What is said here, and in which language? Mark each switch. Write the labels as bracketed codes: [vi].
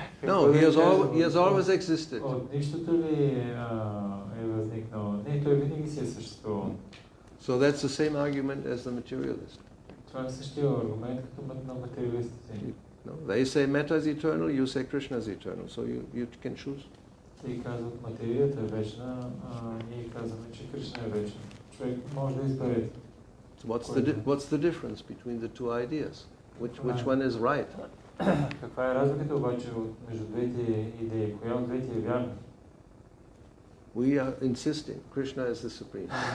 [en] No, he has always existed. [bg] От нищото ли е възникнал? Не, той винаги си е съществувал. [en] So that's the same argument as the materialist. [bg] Това е същия аргумент като на материалистите. [en] No, they say metta is eternal, you say Krishna is eternal, so you can choose. [bg] Те казват материята е вечна, ние казваме, че Кришна е вечна. Човек може да избере. [en] So what's the difference between the two ideas? Which one is right? [bg] Каква е разликата обаче между двете идеи? Коя от двете е вярна? [en] We are insisting Krishna is the supreme.